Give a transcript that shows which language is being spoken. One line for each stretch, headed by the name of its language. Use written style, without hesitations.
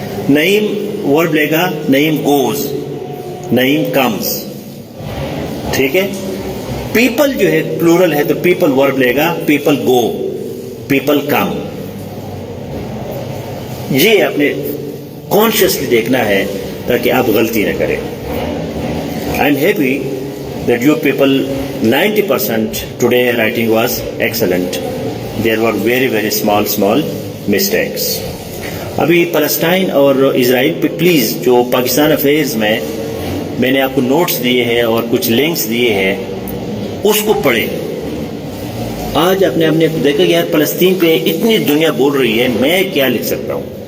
Urdu: نعیم ورب لے گا,
English: Naeem goes, Naeem comes.
Urdu: ٹھیک ہے. پیپل جو ہے پلورل ہے تو پیپل ورب لے گا,
English: People go, people come.
Urdu: یہ اپنے کانشیسلی دیکھنا ہے تاکہ آپ غلطی نہ کریں.
English: I am happy that you people 90% today writing was excellent. There were very small mistakes.
Urdu: ابھی پلسٹائن اور اسرائیل پہ پلیز جو پاکستان افیئرز میں نے آپ کو نوٹس دیے ہیں اور کچھ لنکس دیے ہیں اس کو پڑھیں. آج آپ نے دیکھا کہ یار فلسطین پہ اتنی دنیا بول رہی ہے, میں کیا لکھ سکتا ہوں.